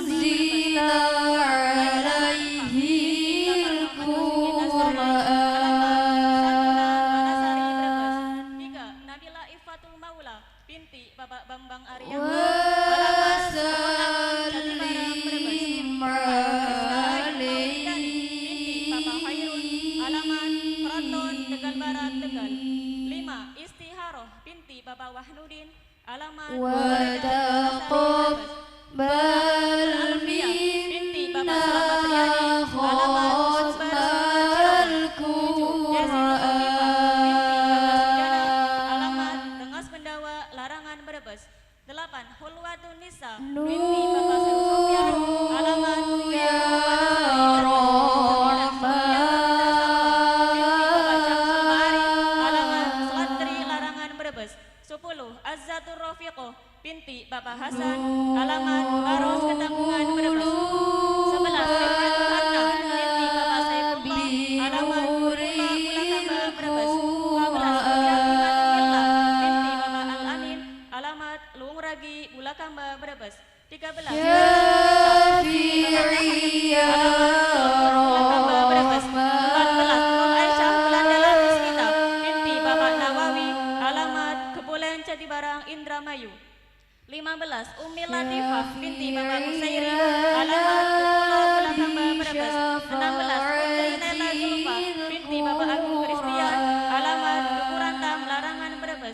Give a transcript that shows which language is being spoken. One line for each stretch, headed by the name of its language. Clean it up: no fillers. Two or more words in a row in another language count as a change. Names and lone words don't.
Arabic: أنزل عليه القرآن
Indonesian: 3. Nabila Ifatul Maula binti Bapak Bambang Arya
Arabic: وسلم عليه
Indonesian: Bapak Khairul alamat Praton Tegal Barat Tegal. 5. Istiharoh binti Bapak Wahnudin alamat
Arabic: وتقبل
Indonesian: binti Bapak
Arabic: منا
Indonesian: Selamat Riyadi alamat
Arabic: ختم
Indonesian: alamat
Arabic: القرآن
Indonesian: Rengas Pendawa Larangan Brebes. 8. Hulwatun Nisa binti
Arabic: نور
Indonesian: Bapak Sofyan alamat
Arabic: يا رحمن 10.
Indonesian: Azzatur Rafiqoh binti Bapak Hasan alamat Baros Ketanggungan Brebes. 11. Rifaatul Hatta binti Bapak Saifullah alamat Purula Bulakamba Brebes. 12. Mulyati binti Bapak Al-Amin alamat Luung Ragi Bulakamba Brebes. 13.
Arabic: شافعي يا رحمن
Indonesian: 14. Aisyah Wulandala Rizkita binti Bapak Nawawi alamat Kebulen Jatibarang Indramayu. 15. Ummi Latifah binti Bapak Musairi alamat Pulau Bulakamba Brebes. 16. Putri Nela Zulfa binti Bapak Agung Kristian alamat Dukurantam Larangan Brebes.